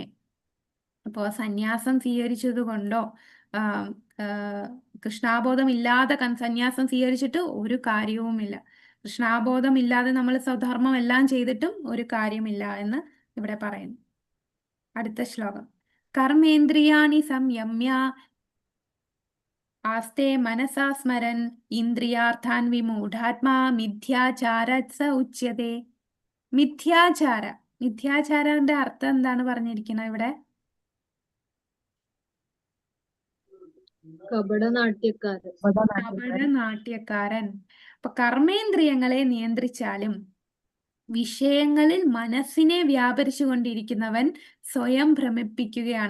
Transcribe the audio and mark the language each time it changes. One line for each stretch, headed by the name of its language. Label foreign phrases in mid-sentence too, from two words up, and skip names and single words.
Malayalam: അപ്പോൾ സന്യാസം സ്വീകരിച്ചത് കൊണ്ടോ കൃഷ്ണാബോധം ഇല്ലാതെ സന്യാസം സ്വീകരിച്ചിട്ട് ഒരു കാര്യവുമില്ല. കൃഷ്ണാബോധം ഇല്ലാതെ നമ്മൾ സ്വധർമ്മം എല്ലാം ചെയ്തിട്ടും ഒരു കാര്യമില്ല എന്ന് ഇവിടെ പറയുന്നു. അടുത്ത ശ്ലോകം.
Sanskrit: കർമ്മേന്ദ്രിയാണി സംയമ്യ ആസ്തേ മനസാ സ്മരൻ ഇന്ദ്രിയാർത്ഥാൻ വിമൂഢാത്മാ മിഥ്യാചാര സ ഉച്യതേ.
Malayalam: മിഥ്യാചാരന്റെ അർത്ഥം എന്താണ് പറഞ്ഞിരിക്കുന്നത് ഇവിടെ? കപടനാട്യക്കാരൻ. അപ്പൊ കർമ്മേന്ദ്രിയങ്ങളെ നിയന്ത്രിച്ചാലും വിഷയങ്ങളിൽ മനസ്സിനെ വ്യാപരിച്ചു കൊണ്ടിരിക്കുന്നവൻ സ്വയം ഭ്രമിപ്പിക്കുകയാണ്.